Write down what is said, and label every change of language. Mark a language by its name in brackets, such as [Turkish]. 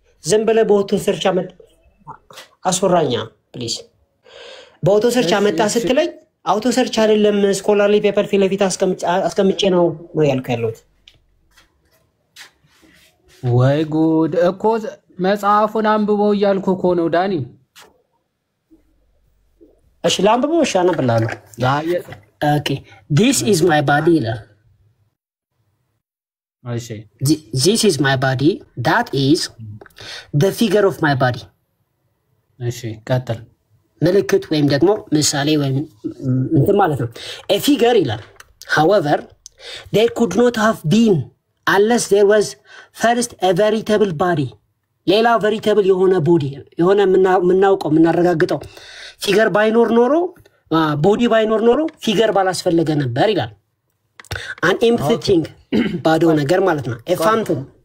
[Amharic] ዝም ብለህ በኦቶ ሰርች አስወራኛ ፕሊዝ። በኦቶ ሰርች አመጣ ስትለኝ አውቶ ሰርች አይደለም ስኮላርሊ ፔፐር ፊት ለፊት አስቀምጬ ነው ያልኩት ያለሁት። ወይ ጉድ እኮ መጽሐፉን አንብበው እያልኩ እኮ ነው ዳኒ። እሺ ላንብበው። እሺ አነብልሃለሁ። ኦኬ [English] this is my body [Amharic] ይላል። እሺ [English] this is my body that is the figure of my body። [Amharic] እሺ ቀጥል። ምልክት ወይም ደግሞ ምሳሌ ወይም እንትን ማለት ነው። [English] a figure [Amharic] ይላል [English] however there could not have been unless there was first a veritable body። [Amharic] ሌላ veritable የሆነ ቦዲ የሆነ የምናውቀው የምናረጋግጠው ፊገር ባይኖር ኖሮ ቦዲ ባይኖር ኖሮ ፊገር ባላስፈለገ ነበር ይላል። [English] an empty thing [Amharic] ባዶ ነገር ማለት ነው። [English] a phantom